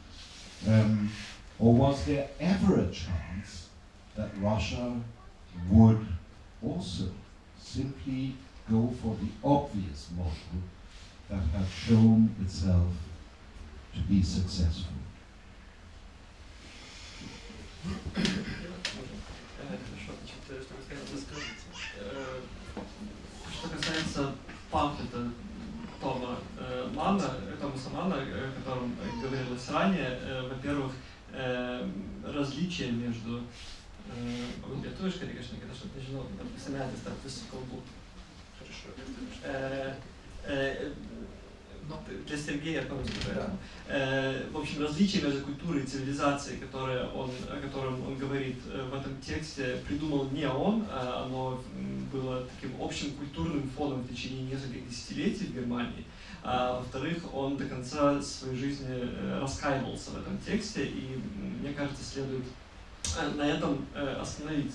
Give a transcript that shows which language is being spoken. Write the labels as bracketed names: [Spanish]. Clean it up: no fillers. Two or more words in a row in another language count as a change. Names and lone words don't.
[English] Or was there ever a chance that Russia would also simply go for the obvious model that had shown itself to be successful? [Russian] Что касается памфлета Томаса Манна, о котором говорилось ранее, во-первых, различие между [Lithuanian] lietuviškai reikia šnekėti, aš nežinau, pasimetęs tarp visų kalbų. [Russian] Для Сергея, по-русски говоря. В общем, различие между культурой и цивилизацией, о котором он говорит в этом тексте, придумал не он, а оно было таким общим культурным фоном в течение нескольких десятилетий в Германии. А во-вторых, он до конца своей жизни раскаивался в этом тексте, и, мне кажется, следует на этом остановиться.